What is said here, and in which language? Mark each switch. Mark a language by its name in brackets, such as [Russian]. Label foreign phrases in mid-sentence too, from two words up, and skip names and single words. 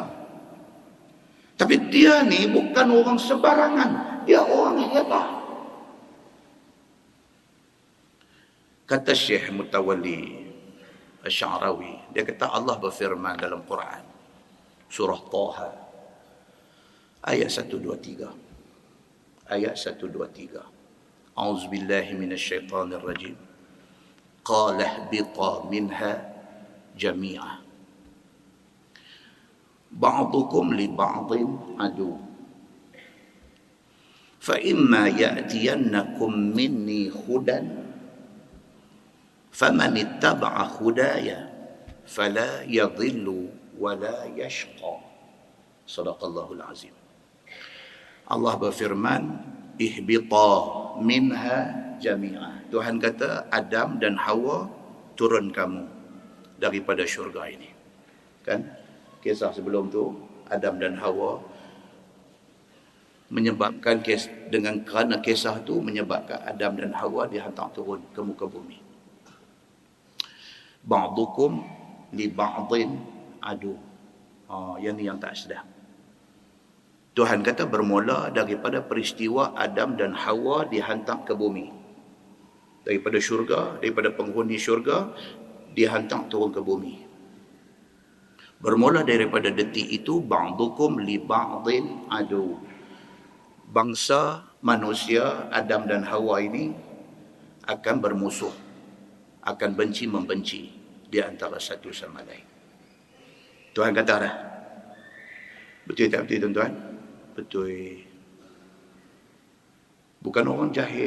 [Malay] Tapi dia ni bukan orang sembarangan, dia orang hebat. Kata Syekh Mutawalli Asy-Sya'rawi, dia kata Allah berfirman dalam Quran, surah Taha, ayat 123. Ayat 123. [Arabic] أعوذ بالله من الشيطان الرجيم قال اهبطا منها جميعا بعضكم لبعض عدو فإما يأتينكم مني هدى فمن اتبع هداي فلا يضل ولا يشقى صدق الله العظيم. [Malay] Allah berfirman, [Arabic] اهبطا منها جميعا. [Malay] Tuhan kata Adam dan Hawa turun kamu daripada syurga ini. Kan? Kisah sebelum tu Adam dan Hawa menyebabkan kerana kisah tu menyebabkan Adam dan Hawa dihantar turun ke muka bumi. [Arabic] بعضكم لبعض عدو. [Malay] Yang ni yang tak sedap. Tuhan kata bermula daripada peristiwa Adam dan Hawa dihantar ke bumi. Daripada syurga, daripada penghuni syurga, dihantar turun ke bumi. Bermula daripada detik itu, [Arabic] بعضكم لبعض عدو. [Malay] Bangsa manusia, Adam dan Hawa ini akan bermusuh. Akan benci-membenci di antara satu sama lain. Tuhan kata dah. Betul tak betul tuan-tuan? Betul. Bukan orang jahil.